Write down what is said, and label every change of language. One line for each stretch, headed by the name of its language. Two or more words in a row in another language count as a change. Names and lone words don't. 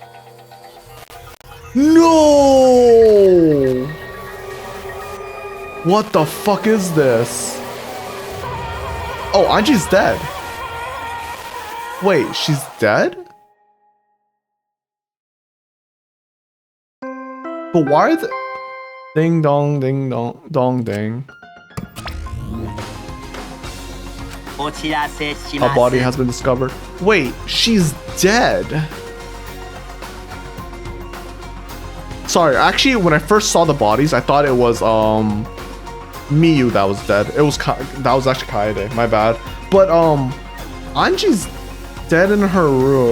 English: No! What the fuck is this? Oh, Angie's dead. Wait, she's dead? But why are the... Ding dong, ding dong, dong ding.
Japanese: お知らせし
English: A
Japanese: ます
English: body has been discovered. Wait, she's dead. Sorry, actually, when I first saw the bodies, I thought it was Miyu that was dead. It was that was actually Kaede. My bad. But Anji's dead in her room.